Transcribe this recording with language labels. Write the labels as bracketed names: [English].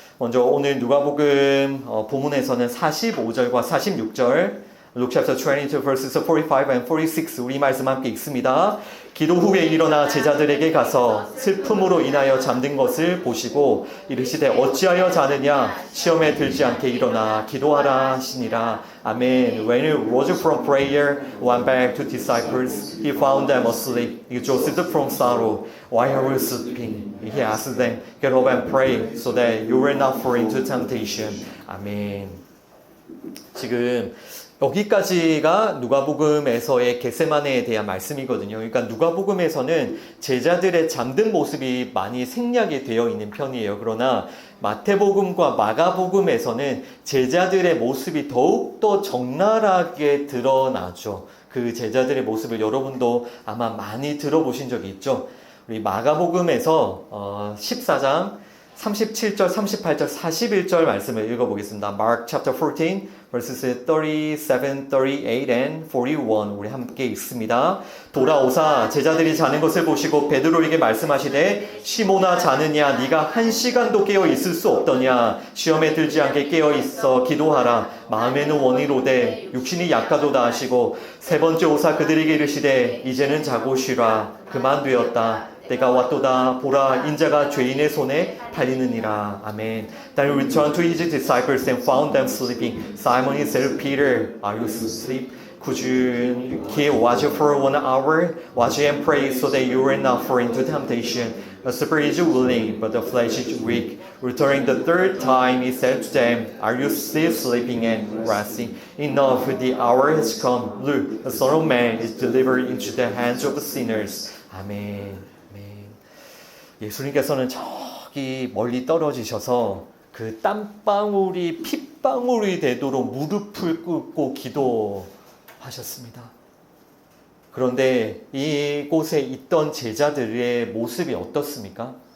[Korean] 먼저 오늘 누가복음 본문에서는 45절과 46절, [English] Luke chapter 22 verses 45 and 46 [Korean] 우리 말씀 함께 읽습니다. 기도 후에 일어나 제자들에게 가서 슬픔으로 인하여 잠든 것을 보시고 이르시되 어찌하여 자느냐? 시험에 들지 않게 일어나 기도하라 하시니라. 아멘. [English] When he rose from prayer, went back to disciples, he found them asleep, exhausted from sorrow. Why are you sleeping? He asked them, get up and pray, so that you will not fall into temptation. [Korean] 아멘. 지금 여기까지가 누가복음에서의 겟세마네에 대한 말씀이거든요. 그러니까 누가복음에서는 제자들의 잠든 모습이 많이 생략이 되어 있는 편이에요. 그러나 마태복음과 마가복음에서는 제자들의 모습이 더욱더 적나라하게 드러나죠. 그 제자들의 모습을 여러분도 아마 많이 들어보신 적이 있죠. 우리 마가복음에서 14장 37절, 38절, 41절 말씀을 읽어보겠습니다. [English] Mark chapter 14, verses 37, 38 and 41 [Korean] 우리 함께 읽습니다. 돌아오사 제자들이 자는 것을 보시고 베드로에게 말씀하시되 시몬아 자느냐? 네가 1시간도 깨어 있을 수 없더냐? 시험에 들지 않게 깨어 있어 기도하라. 마음에는 원이로되 육신이 약하도다 하시고 세 번째 오사 그들에게 이르시되 이제는 자고 쉬라. 그만되었다. 때가 왔도다. 보라 인자가 죄인의 손에 팔리느니라. 아멘. [English] Then he returned to his disciples and found them sleeping. Simon he said to Peter, Are you asleep? Could you keep watch for 1 hour? Watch and pray so that you will not fall into temptation. The spirit is willing, but the flesh is weak. Returning the third time, he said to them, Are you still sleeping and resting? Enough, the hour has come. Look, the Son of Man is delivered into the hands of the sinners. [Korean] 아멘. 예수님께서는 저기 멀리 떨어지셔서 그 땀방울이 핏방울이 되도록 무릎을 꿇고 기도하셨습니다. 그런데 이곳에 있던 제자들의 모습이 어떻습니까?